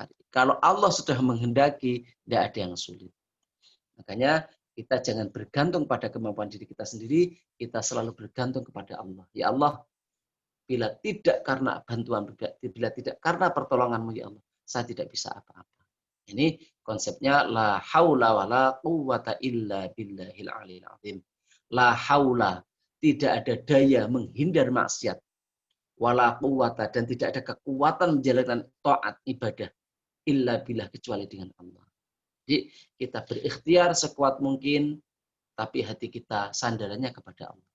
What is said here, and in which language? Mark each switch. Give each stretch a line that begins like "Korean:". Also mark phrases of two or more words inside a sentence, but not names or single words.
Indonesian: Kalau Allah sudah menghendaki, tidak ada yang sulit. Makanya kita jangan bergantung pada kemampuan diri kita sendiri, kita selalu bergantung kepada Allah. Ya Allah, bila tidak karena bantuan, bila tidak karena pertolonganmu ya Allah, saya tidak bisa apa-apa. Ini konsepnya
Arabic: لا حول ولا قوة إلا بالله العلي العظيم. لا حول,
Indonesian: tidak ada daya menghindar maksiat.
Arabic: ولا قوة,
Indonesian: dan tidak ada kekuatan menjalankan taat ibadah
Arabic: إلا بالله,
Indonesian: kecuali dengan Allah. Jadi kita berikhtiar sekuat mungkin, tapi hati kita sandarannya kepada Allah.